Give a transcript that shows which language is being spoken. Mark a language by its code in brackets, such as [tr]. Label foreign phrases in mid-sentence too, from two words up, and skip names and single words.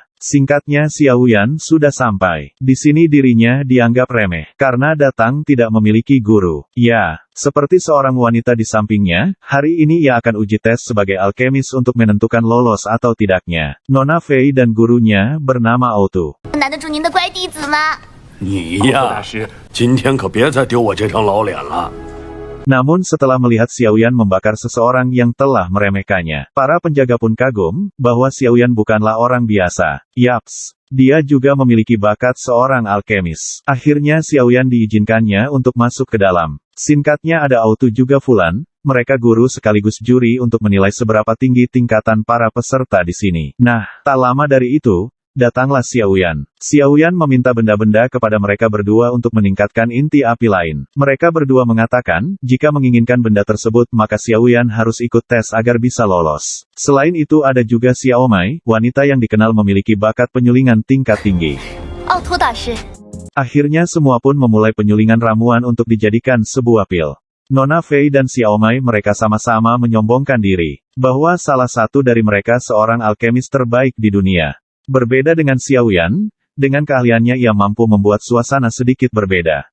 [id] Singkatnya Xiaoyan sudah sampai. Di sini dirinya dianggap remeh, karena datang tidak memiliki guru. Ya, seperti seorang wanita di sampingnya, hari ini ia akan uji tes sebagai alkemis untuk menentukan lolos atau tidaknya. Nona Fei dan gurunya bernama Outu. [zh] 难得住您的乖弟子吗？你呀，今天可别再丢我这张老脸了。 [id] Namun setelah melihat Xiaoyan membakar seseorang yang telah meremehkannya, para penjaga pun kagum, bahwa Xiaoyan bukanlah orang biasa. Yaps, dia juga memiliki bakat seorang alkemis. Akhirnya Xiaoyan diizinkannya untuk masuk ke dalam. Singkatnya ada Outu juga Fulan, mereka guru sekaligus juri untuk menilai seberapa tinggi tingkatan para peserta di sini. Nah, tak lama dari itu, datanglah Xiaoyan. Xiaoyan meminta benda-benda kepada mereka berdua untuk meningkatkan inti api lain. Mereka berdua mengatakan, jika menginginkan benda tersebut maka Xiaoyan harus ikut tes agar bisa lolos. Selain itu ada juga Xiaomai, wanita yang dikenal memiliki bakat penyulingan tingkat tinggi. [zh] 奥托大师， [id] Akhirnya semua pun memulai penyulingan ramuan untuk dijadikan sebuah pil. Nona Fei dan Xiaomai mereka sama-sama menyombongkan diri, bahwa salah satu dari mereka seorang alkemis terbaik di dunia. Berbeda dengan Xiaoyan, dengan keahliannya ia mampu membuat suasana sedikit berbeda.